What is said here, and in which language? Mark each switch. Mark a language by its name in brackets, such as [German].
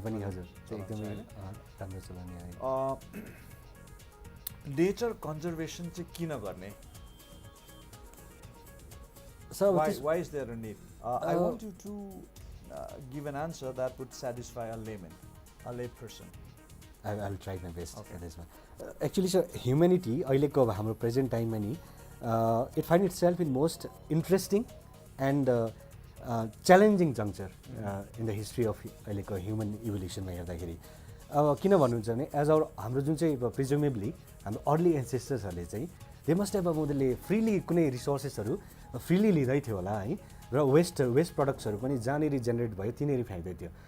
[Nepali] पनि हजुर एकदमै राम्रो चलन यहाँ। नेचर कन्जर्भेसन चाहिँ किन गर्ने? [English] So why is there a need? I want you to give an answer that would satisfy a layman, a lay person. I'll try my best. Okay. Actually, sir, humanity [Nepali] अहिलेको हाम्रो present टाइममा नि [English] it find itself in most interesting and challenging juncture in the history of [Nepali] अहिलेको [English] human evolution [Nepali] मा हेर्दाखेरि अब किन भन्नुहुन्छ भने [English] as our [Nepali] हाम्रो जुन चाहिँ प्रिजुमेबली हाम्रो अर्ली एन्सेस्टर्सहरूले चाहिँ [English] they must have [Nepali] अब उनीहरूले फ्रिली कुनै रिसोर्सेसहरू फ्रिली लिँदै थियो होला है, र वेस्ट प्रडक्ट्सहरू पनि जहाँनिर जेनेरेट भयो त्यहीँनिर फ्याँक्दै थियो।